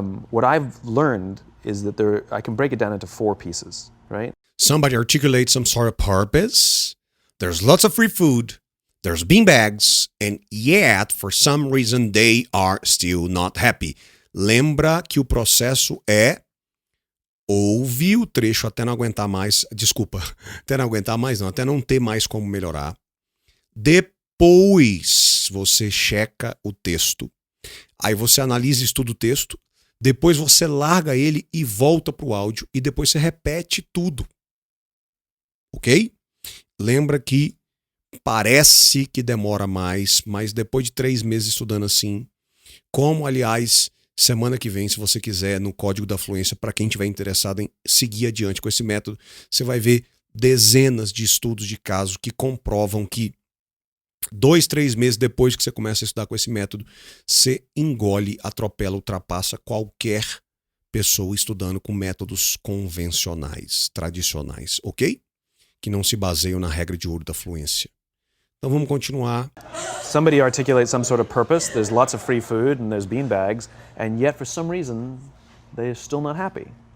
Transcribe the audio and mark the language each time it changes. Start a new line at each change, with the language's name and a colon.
English: What I've learned is that I can break it down into 4 pieces, right? Somebody articulates some sort of purpose. There's lots of free food. There's bean bags. And yet, for some reason, they are still not happy.
Portuguese: Lembra que o processo é ouve o trecho até não aguentar mais. Desculpa, até não aguentar mais não. Até não ter mais como melhorar. Depois você checa o texto. Aí você analisa e estuda o texto. Depois você larga ele e volta para o áudio. E depois você repete tudo. Ok? Lembra que parece que demora mais, mas depois de 3 meses estudando assim, como aliás, semana que vem, se você quiser, no Código da Fluência, para quem estiver interessado em seguir adiante com esse método, você vai ver dezenas de estudos de casos que comprovam que 2, 3 meses depois que você começa a estudar com esse método, você engole, atropela, ultrapassa qualquer pessoa estudando com métodos convencionais, tradicionais, ok? Que não se baseiam na regra de ouro da fluência. Então vamos continuar.
English: Somebody articulates some sort of purpose, there's lots of free food and there's bean bags, and yet for some reason, they're still not happy.